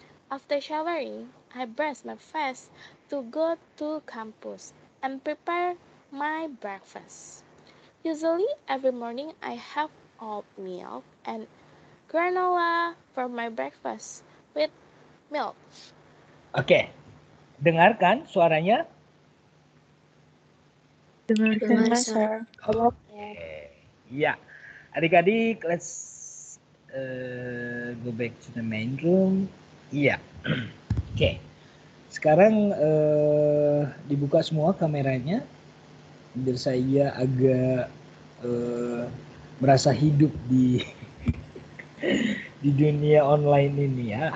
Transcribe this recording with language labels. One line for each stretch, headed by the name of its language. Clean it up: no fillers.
English: After showering, I brush my face to go to campus and prepare my breakfast. Usually, every morning I have oatmeal and granola for my breakfast with milk.
Indonesian: Oke, dengarkan suaranya? Dengar, Sir. Oke, ya. Adik-adik,
English: let's go back to the main room.
Indonesian: Iya. Oke. Sekarang dibuka semua kameranya. Biar saya agak merasa hidup di di dunia online ini ya.